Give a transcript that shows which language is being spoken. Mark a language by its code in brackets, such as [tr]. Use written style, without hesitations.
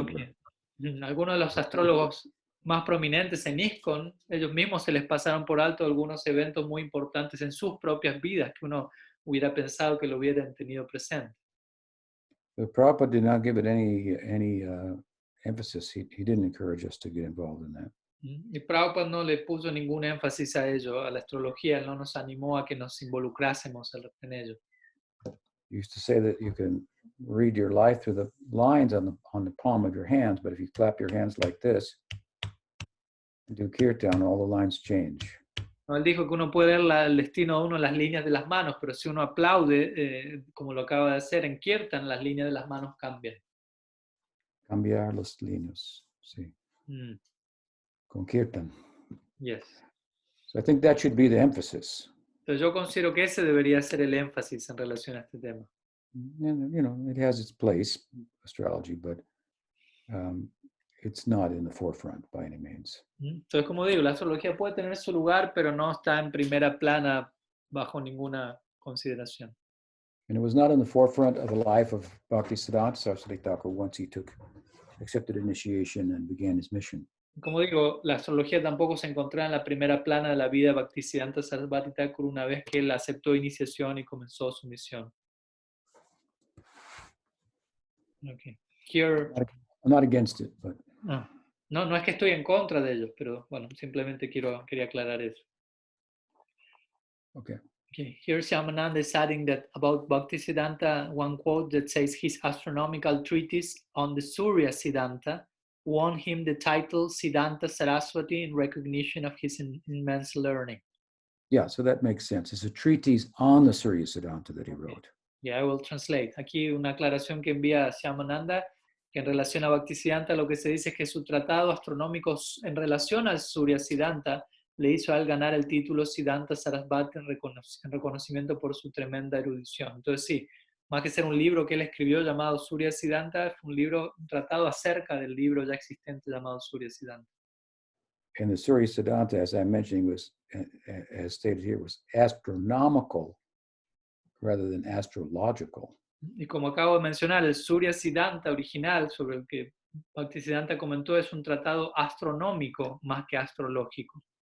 [en] were. [es] Algunos de los astrólogos más prominentes en ISKCON, ellos mismos se les pasaron por alto algunos eventos muy importantes en sus propias vidas que uno hubiera pensado que lo hubieran tenido presente. [en] But Prabhupada did not give it any emphasis. He didn't encourage us to get involved in that. [es] Y Prabhupada no le puso ningún énfasis a ello, a la astrología, no nos animó a que nos involucrásemos en ello. [en] He used to say that you can read your life through the lines on the palm of your hands, but if you clap your hands like this, and do kirtan, all the lines change. [es] No, él dijo que uno puede ver el destino de uno en las líneas de las manos, pero si uno aplaude, como lo acaba de hacer en kirtan, las líneas de las manos cambian. Cambiar las líneas, sí. Con kirtan. [en] Yes. So I think that should be the emphasis. [es] Entonces yo considero que ese debería ser el énfasis en relación a este tema. [en] And, it has its place, astrology, but it's not in the forefront by any means. [es] Entonces, como digo, la astrología puede tener su lugar, pero no está en primera plana bajo ninguna consideración. [en] And it was not in the forefront of the life of Bhaktisiddhanta Saraswati Thakur once he accepted initiation and began his mission. [es] Como digo, la astrología tampoco se encontraba en la primera plana de la vida de Bhaktisiddhanta Saraswati Thakur una vez que él aceptó iniciación y comenzó su misión. [en] Okay. Here, I'm not against it, but [es] no es que estoy en contra de ellos, pero bueno, simplemente quería aclarar eso. Okay. Okay. [en] Here Shyamananda is adding that about Bhaktisiddhanta, one quote that says his astronomical treatise on the Surya Siddhanta won him the title Siddhanta Saraswati in recognition of his immense learning. Yeah, so that makes sense. It's a treatise on the Surya Siddhanta that he wrote. Yeah, I will translate. [es] Aquí una aclaración que envía Shyamananda, que en relación a Bhaktisiddhanta lo que se dice es que su tratado astronómico en relación al Surya Siddhanta le hizo a él ganar el título Siddhanta Sarasvati en reconocimiento por su tremenda erudición. Entonces sí, más que ser un libro que él escribió llamado Surya Siddhanta, fue un tratado acerca del libro ya existente llamado Surya Siddhanta. [en] And the Surya Siddhanta, as I'm mentioning, was, as stated here, was astronomical rather than astrological. [es] Y como acabo de mencionar, el Surya Siddhanta original sobre el que Bhaktisiddhanta comentó es un tratado astronómico más que astrológico.